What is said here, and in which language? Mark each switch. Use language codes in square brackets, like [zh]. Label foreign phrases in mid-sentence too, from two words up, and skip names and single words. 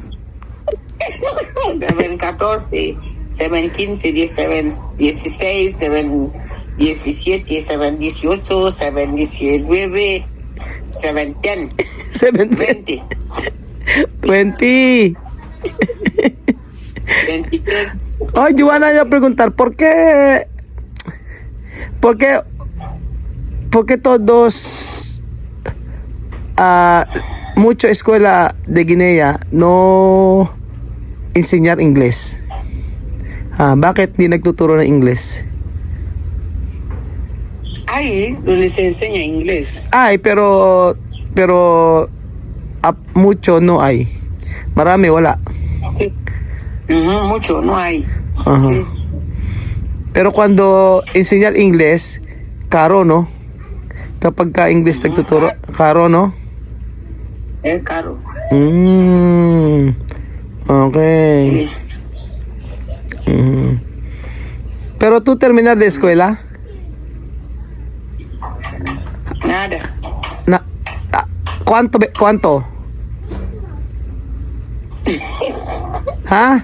[es] 7:14, 7:15, 7:16, 7:17, 7:18, 7:19, 7:10, 7:20. 20, 20. 23. Oh, Joanna, yo a preguntar, ¿por qué todos, mucho escuela de Guinea no enseñar inglés? [tl] Bakit di nagtuturo ng inglés? [es] Ahí donde se enseña inglés. Ay, pero mucho no hay. [tl] Marami wala. [es] Sí. Mucho, no hay. Ajá. Sí. Pero cuando enseñar inglés, caro, no? [tl] Kapag ka English nagtuturo, [es] caro, no? Es caro. Okay. Sí. Pero tú terminar de escuela, Nada. ¿cuánto? ¿Ha?